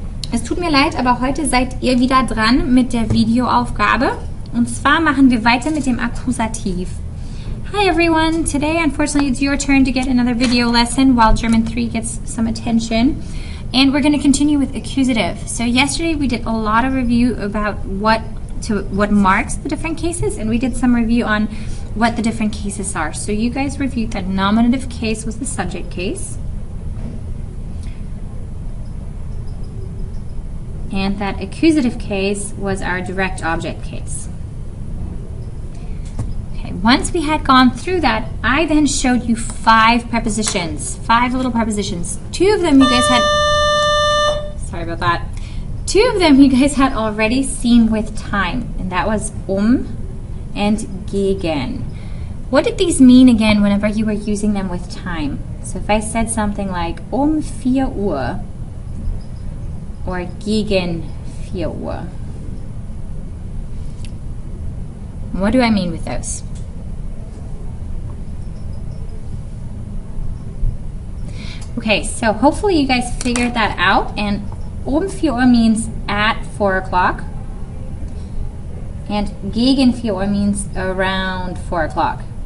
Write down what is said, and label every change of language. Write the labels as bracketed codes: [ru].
[de] Es tut mir leid, aber heute seid ihr wieder dran mit der Videoaufgabe. Und zwar machen wir weiter mit dem Akkusativ. [en] Hi everyone. Today, unfortunately, it's your turn to get another video lesson while German 3 gets some attention. And we're going to continue with accusative. So yesterday we did a lot of review about what marks the different cases, and we did some review on what the different cases are. So you guys reviewed that nominative case was the subject case. And that accusative case was our direct object case. Okay, once we had gone through that, I then showed you 5 prepositions, 5 little prepositions. 2 of them you guys had, sorry about that. 2 of them you guys had already seen with time, and that was and gegen. What did these mean again whenever you were using them with time? So if I said something like 4 Uhr, or [de] gegen 4 Uhr. [en] What do I mean with those? Okay, so hopefully you guys figured that out, and 4 Uhr means at 4 o'clock, and [de] gegen 4 Uhr [en] means around 4 o'clock.